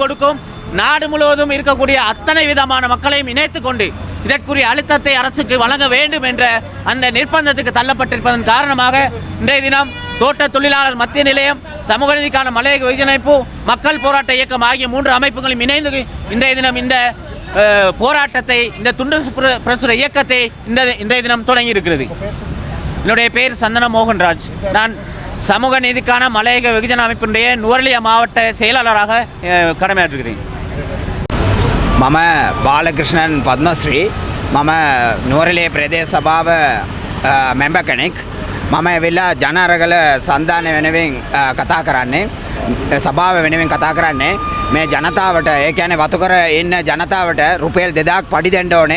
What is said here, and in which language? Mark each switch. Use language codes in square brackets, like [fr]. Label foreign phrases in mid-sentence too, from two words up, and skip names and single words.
[ta] கொடுக்கும் நாடு முழுவதும் இருக்கக்கூடிய அத்தனை விதமான மக்களையும் இணைத்து கொண்டு இதற்குரிய அழுத்தத்தை அரசுக்கு வழங்க வேண்டும் என்ற அந்த நிர்பந்தத்துக்கு தள்ளப்பட்டிருப்பதன் காரணமாக இன்றைய தினம் தோட்ட தொழிலாளர் மத்திய நிலையம் சமூக நீதிக்கான மலையக வெகுஜனைப்பு மக்கள் போராட்ட இயக்கம் ஆகிய 3 அமைப்புகளும் இணைந்து இன்றைய தினம் இந்த போராட்டத்தை இந்த துண்டு பிரசுர இயக்கத்தை இன்றைய தினம் தொடங்கி இருக்கிறது. என்னுடைய பேர் சந்தன மோகன்ராஜ். நான் சமூக நீதிக்கான மலையக வெகுஜன அமைப்பினுடைய நுவரெலியா மாவட்ட செயலாளராக கடமையாற்றுகிறேன். [si] මම බාලකෘෂ්ණන් පද්මශ්‍රී මම නුවරඑළිය ප්‍රදේශ සභාව මෙම්බර් කෙනෙක්. මම ඇවිල්ලා ජනාරගල සන්ධානය වෙනුවෙන් කතා කරන්නේ සභාව වෙනුවෙන් කතා කරන්නේ මේ ජනතාවට ඒ කියන්නේ වතුකර ඉන්න ජනතාවට රුපියල් 2000ක් පඩි දෙන්න ඕනේ.